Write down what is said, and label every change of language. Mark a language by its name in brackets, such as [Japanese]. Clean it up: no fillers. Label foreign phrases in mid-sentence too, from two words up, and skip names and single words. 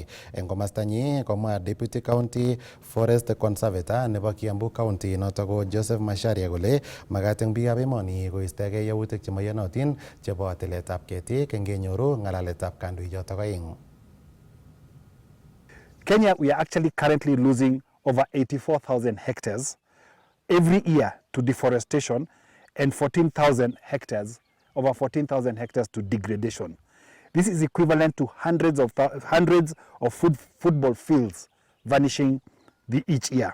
[Kalenjin] Eng komastanyi komwa [English] Deputy County Forest Conservator [Kalenjin] nebo Kiambu County noto ko Joseph Masharia kole makat eng biikab emoni koistogei yautik chemoiyonotin chebo tiletab ketik ngenyoru ng'alaletab kandoichoto aeng. [English] Kenya, we are actually currently losing over 84,000 hectares every year to deforestation and 14,000 hectares, over 14,000 hectares to degradation. This is equivalent to hundreds of football fields vanishing each year.